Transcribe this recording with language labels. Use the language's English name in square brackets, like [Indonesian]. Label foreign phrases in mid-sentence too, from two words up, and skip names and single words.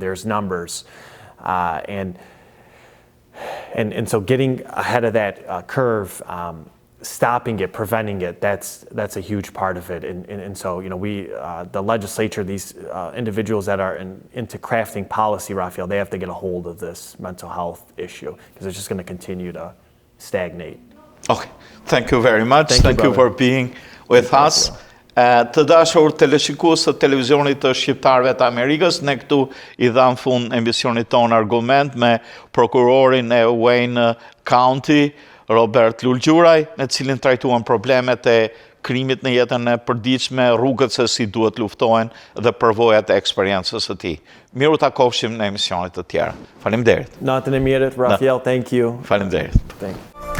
[English] There's numbers, and so getting ahead of that curve, stopping it, preventing it, that's a huge part of it. And so, the legislature, these individuals that are into crafting policy, Raphael, they have to get a hold of this mental health issue, because it's just going to continue to stagnate. Okay, thank you very much. Thank you for being with us. [Albanian] Të dashur teleshikues të televizionit të shqiptarëve të Amerikës, ne këtu I dham fund emisionit ton Argument me prokurorin e Wayne County, Robert Lulgjuraj, në cilin trajtuan problemet e krimit në jetën e përditshme, rrugët se si duhet luftohen dhe përvojat e eksperiencës së tij. Miru takofshim në emisionet të tjera. Faleminderit. Natën e mirët, [English] Raphael, thank you. [Albanian] Faleminderit. [English] Thank you.